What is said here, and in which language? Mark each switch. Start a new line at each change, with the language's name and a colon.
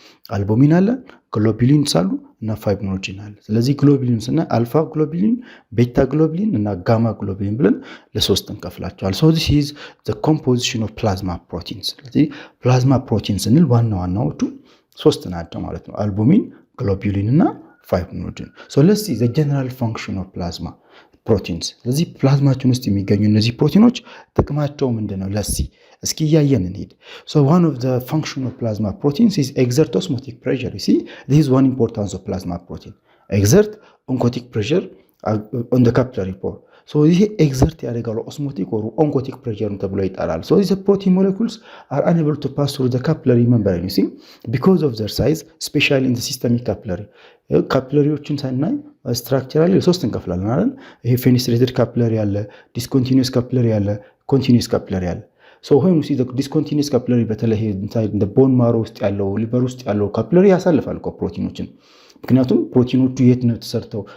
Amharic: አልቡሚን አለ፣ ግሎቡሊን አሉ እና ፋይብሪኖጅን አለ። ስለዚህ ግሎቡሊን ስናይ አልፋ ግሎቡሊን፣ ቤታ ግሎቡሊን እና ጋማ ግሎቡሊን ብለን ለሶስት እንከፍላቸዋል።
English: this is the composition of plasma proteins።
Amharic: ስለዚህ ፕላዝማ ፕሮቲን ስንል ዋና ዋናዎቹ ሶስት ናቸው ማለት ነው፣ አልቡሚን፣ ግሎቡሊን እና ፋይብሪኖጅን።
English: let's see the general function of plasma proteins።
Amharic: ስለዚህ ፕላዝማችን ውስጥ የሚገኙ እነዚህ ፕሮቲኖች ጥቅማቸው ምንድነው? እስኪ እያየን እንሂድ።
English: one of the function of plasma proteins is exert osmotic pressure. You see, this is one importance of plasma protein. Exert oncotic pressure on the capillary pore.
Amharic: ይሄ ኤግዘርት ያደርጋሉ ኦስሞቲክ
English: or oncotic pressure
Amharic: ተብሎ ይጠራል።
English: the protein molecules are unable to pass through the capillary membrane, you see, because of their size, especially in the systemic capillary.
Amharic: ካፒለሪዎችን ሳናይ ስትራክቸራሊ ሶስት እንከፍላለን አይደል? ይሄ ፌኒስትሬትድ ካፒለሪ አለ፣ ዲስኮንቲኒዩስ ካፒለሪ አለ፣ ኮንቲኒዩስ ካፒለሪ አለ።
English: when we see the discontinuous capillary
Amharic: በተለይ እንደ ቦን ማሮ ውስጥ ያለው ሊቨር ውስጥ ያለው ካፒለሪ ያሳልፋል እኮ ፕሮቲኖችን። ምክንያቱም ፕሮቲኖቹ የት ነው ተሰርተው?